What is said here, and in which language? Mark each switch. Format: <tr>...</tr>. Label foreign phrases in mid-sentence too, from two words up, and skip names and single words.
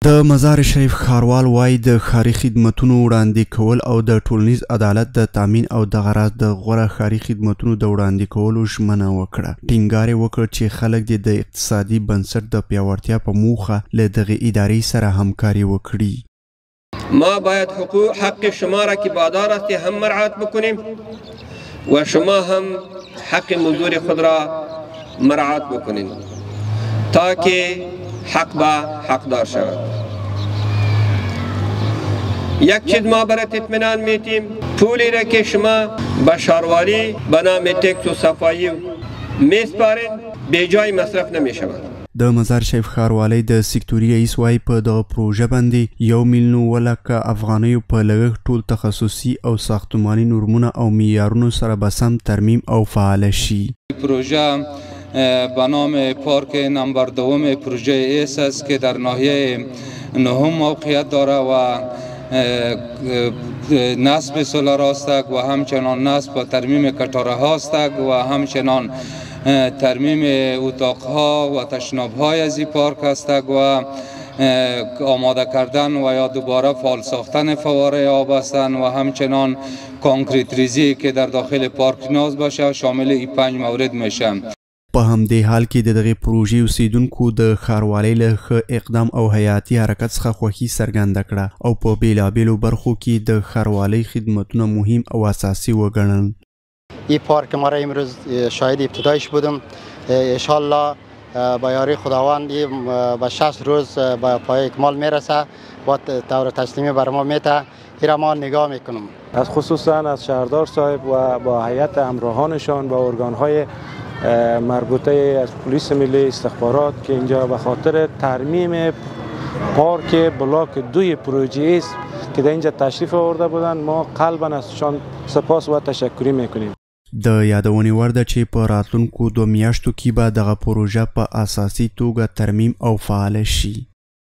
<ps>د مزار شریف ښاروال وایي د ښاري خدمتونو وړاندې کول او د ټولنیز عدالت د تامین او دغه راز د غوره ښاري خدمتونو د وړاندې کولو ژمنه وکړه. ټینګار یې وکړ چې خلک دې د اقتصادي بنسټ د پیاوړتیا په موخه له دغې ادارې سره همکاري وکړي.</ps> <fa>ما باید حق شما را که بادار است هم مراعات بکنیم و شما هم حق مزدور خود را مراعات بکنید تا که حق به حقدار شود. یک چیز ما برات اطمینان میتیم، پولی را که شما به شهرواری به نام تکس و صفایی میسپارین به جای مصرف نمیشود.</fa> <ps>د مزار شریف ښاروالۍ د سکتوري رئیس وایي په دغه پروژه باندې 1,000,000 افغانیو په لګښت ټول تخصصي او ساختماني نورمونه او معیارونو سره به سم ترمیم او فعال شي.</ps> <fa>پروژه به نام پارک نمبر دوم پروژه ایس است که در ناحیه نهم موقعیت داره و نصب سولار هستند و همچنان نصب و ترمیم کٹاره هستند و همچنان ترمیم اتاقها و تشناب‌های از این پارک هستند و آماده کردن و یا دوباره فعال ساختن فواره آب هستند و همچنان کانکریت ریزی که در داخل پارک ناز باشه شامل این 5 مورد میشه.</fa> <ps>په همدې حال کې د دغې پروژې اوسیدونکو د ښاروالۍ له ښه اقدام او حیاتي حرکت څخه خوښي څرګنده کړه او په بیلابیلو برخو کې د ښاروالۍ خدمتونه مهم او اساسي وګڼل.</ps> <fa>این پارک ما را امروز شاهد ابتدایش بودم. انشالله با یاری خداوند به 60 روز به پای اکمال میرسه و طور تسلیمی بر ما میته. این را ما نگاه میکنم. از خصوصا از شهردار صاحب و با هیئت همراهانشان با ارگانهای مربوطه از پلیس ملی استخبارات که اینجا به خاطر ترمیم پارک بلاک 2 پروژه است که در اینجا تشریف آورده بودند ما قلبا ازشان سپاس و تشکری میکنیم.</fa> <ps>د یادونې وړ ده چې په راتلونکو 2 میاشتو کې به دغه پروژه په اساسي توګه ترمیم او فعال شي.</ps>